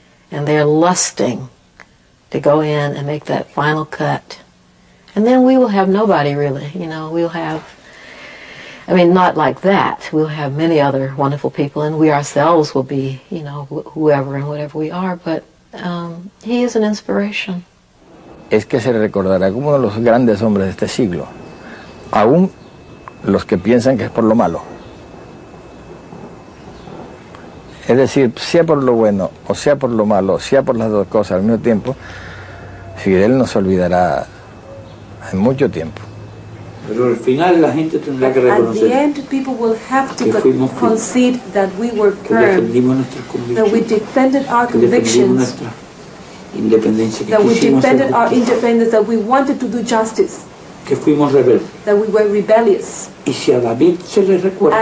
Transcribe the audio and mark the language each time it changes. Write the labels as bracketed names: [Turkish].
[English] And they're lusting to go in and make that final cut. And then we will have nobody, really. You know, we'll have, I mean, not like that. We'll have many other wonderful people, and we ourselves will be, you know, whoever and whatever we are. But he is an inspiration. [Spanish] Es que se recordará como uno de los grandes hombres de este siglo. Aún los que piensan que es por lo malo. Es decir, sea por lo bueno o sea por lo malo, sea por las dos cosas al mismo tiempo, Fidel no se olvidará en mucho tiempo. Pero al final la gente tendrá que reconocer. [English] At the end, people will have to concede that we were firm, that we defended our convictions, that we defended our independence, that we wanted to do justice. [Spanish] Que fuimos rebeldes. [English] That we were rebellious. [Spanish] Y si a David se le recuerda,